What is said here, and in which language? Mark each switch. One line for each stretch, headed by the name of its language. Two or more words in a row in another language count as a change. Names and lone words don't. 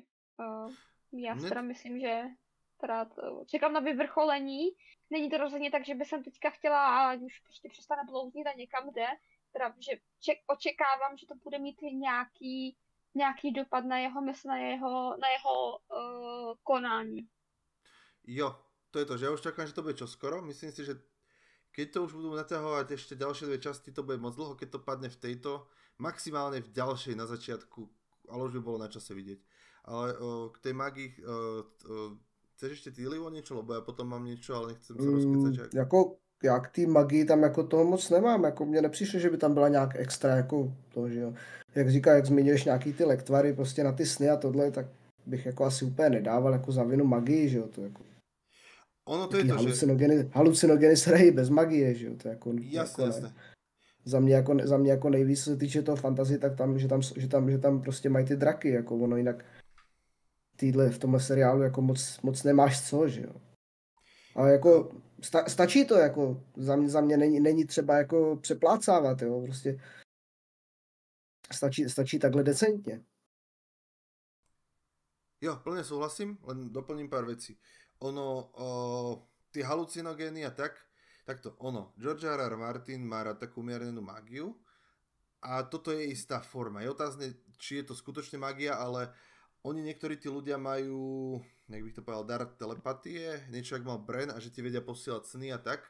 Czech: Já si teda myslím, že teda čekám na vyvrcholení. Není to rozhodně tak, že by jsem teďka chtěla, ať už prostě přestane blouznit a někam jde. Teda, že očekávám, že to bude mít nějaký dopad na jeho mysl, na jeho konání. Jo, to je to,
Slovak: že ja už čakám, že to bude čoskoro. Myslím si, že keď to už budú naťahovať ešte ďalšie 2 časti, to bude moc dlho, keď to padne v tejto, maximálne v ďalšej na začiatku, ale už by bolo na čase vidieť. Ale k tej magii, chceš ešte ty, Livo, niečo? Lebo ja potom mám niečo, ale nechcem sa rozkecať.
Czech: Jako já k té magii tam jako toho moc nemám, jako mně nepřišlo, že by tam byla nějak extra jako to, že jo. Jak zmiňuješ nějaký ty lektvary prostě na ty sny a tohle, tak bych jako asi úplně nedával jako za vinu magii, že jo, to jako. Ono to je to, halucinogeny se hrají bez magie, že jo, to jako. Jasné, jako jasné. Za mě jako nejvíc, co se týče toho fantasy, tak že tam prostě mají ty draky, jako ono jinak v tomhle seriálu jako moc nemáš co, že jo. Ale jako stačí to, jako za mě není třeba jako přeplácávat, jo, prostě stačí takhle decentně. Jo,
Slovak: plne súhlasím, len doplním pár vecí. Tie halucinogény a takto, George R.R. Martin má rád takú umiernenú mágiu a toto je istá forma. Je otázne, či je to skutočne magia, ale oni niektorí tí ľudia majú jak bych to povedal, dar telepatie, niečo ak mal Bran a že ti vedia posielať sny a tak.